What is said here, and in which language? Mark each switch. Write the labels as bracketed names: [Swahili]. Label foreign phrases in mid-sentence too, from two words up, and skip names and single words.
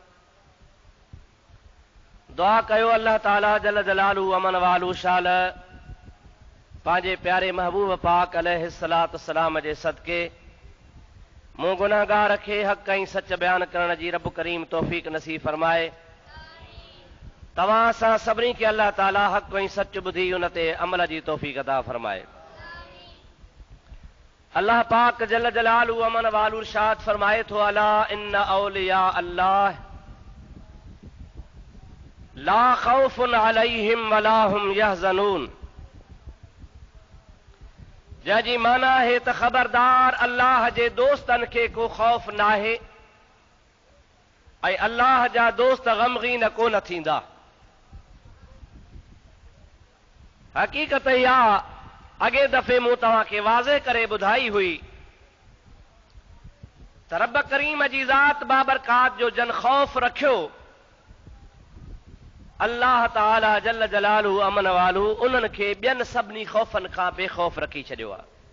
[Sindhi] दुआ कयो अल्लाह ताला [Arabic] جل جلاله وعم نواله [Sindhi] शाल पंहिंजे प्यारे महबूब पाक [Arabic] عليه الصلاة والسلام [Sindhi] जे सदके मूं गुनाहगार खे हक़ ऐं सच बयान करण जी रब करीम तौफ़ीक़ नसीब फरमाए। तव्हां असां सभिनी खे अल्लाह ताला हक़ ऐं सच ॿुधी उन ते अमल जी तौफ़ीक़ अता फरमाए। अल्लाह पाक [Arabic] جل جلاله وعم نواله [Sindhi] इरशाद फरमाए थो, [Arabic] ألا إن أولياء الله لا خوف عليهم ولا هم يحزنون. [Sindhi] जंहिंजी माना आहे त ख़बरदार अल्लाह जे दोस्तनि खे को ख़ौफ़ नाहे ऐं अल्लाह जा दोस्त ग़मगीन कोन थींदा। हक़ीक़त इहा अॻे दफ़े मूं तव्हांखे वाज़े करे ॿुधाई हुई त रब करीम जी ज़ात बाबरकात जो जन ख़ौफ़ रखियो, अल्लाह ताला [Arabic] جل جلاله وعم نواله [Sindhi] उन्हनि खे ॿियनि सभिनी ख़ौफ़नि खां बेख़ौफ़ रखी छॾियो आहे।